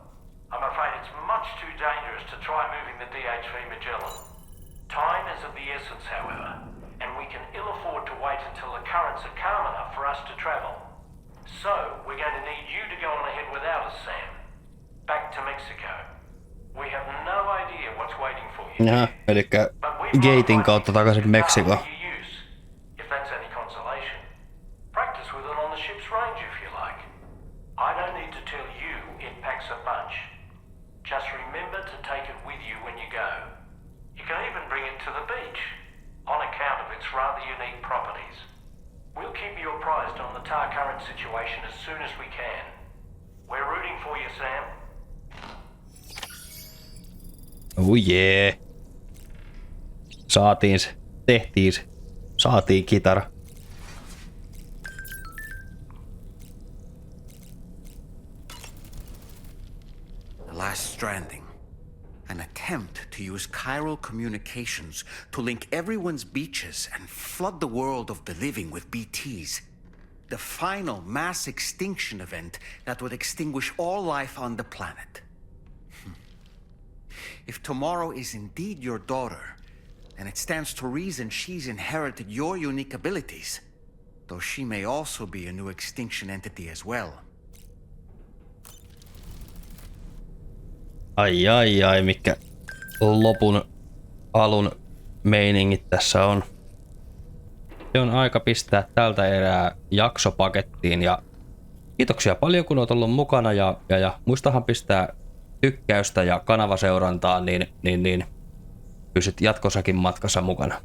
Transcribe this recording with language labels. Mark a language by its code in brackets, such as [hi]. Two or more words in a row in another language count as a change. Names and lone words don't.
[en] I'm afraid it's much too dangerous to try moving the DHV Magellan. Time is of the essence, however, and we can ill afford to wait until the currents are calm enough for us to travel. So, we're going to need you to go on ahead without us, Sam. Back to Mexico. We have no idea what's waiting for you. [fi] Jaha, elikkä gatein kautta takaisin Meksikoon. [en] If that's any consolation. Practice with it on the ship's range if you like. I don't need to tell you it packs a punch. Just remember to take it with you when you go. You can even bring it to the beach, on account of its rather unique properties. We'll keep you apprised on the tar current situation as soon as we can. We're rooting for you, Sam. Oh yeah. [fi] Saatiin se. Tehtiin se. Saatiin kitara. [en] The last stranding. An attempt to use chiral communications to link everyone's beaches and flood the world of the living with BTs. The final mass extinction event that would extinguish all life on the planet. If tomorrow is indeed your daughter, then it stands to reason she's inherited your unique abilities. though she may also be a new extinction entity as well. [fi] Ai, mikä lopun alun meiningit tässä on. Se on aika pistää tältä erää jaksopakettiin ja kiitoksia paljon kun olet ollut mukana ja muistahan pistää tykkäystä ja kanavaseurantaa, niin pysyt jatkossakin matkassa mukana.